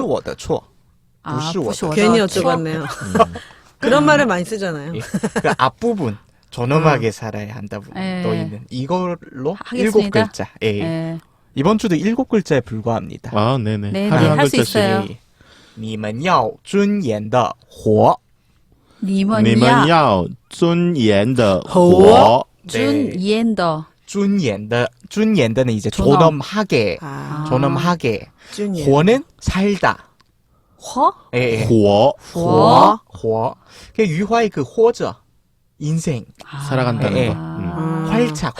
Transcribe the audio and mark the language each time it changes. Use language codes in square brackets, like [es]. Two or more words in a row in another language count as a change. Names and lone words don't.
[zh] 我的错. [ko] 괜히 여쭤봤네요. 그런 말을 많이 쓰잖아요. 예. 그 앞부분 존엄하게 살아야 한다. 예. 너희는 이걸로 하겠습니다. 7글자. 예. 네. 이번 주도 7글자에 불과합니다. 아, 네네. 네, 하루에 한 할 수 글자씩. 있어요. [zh] 你们要尊严的活. 你们你们要要尊严的活活. 尊严的尊严的 [ko] 는 이제 존엄. 존엄하게. 아, 존엄하게. 준이. 活는 살다. 허? 예, 예. [zh] 活 워? [ko] 活. 그 유화의 그 活着 인생. 살아간다는 예. 거. 활착.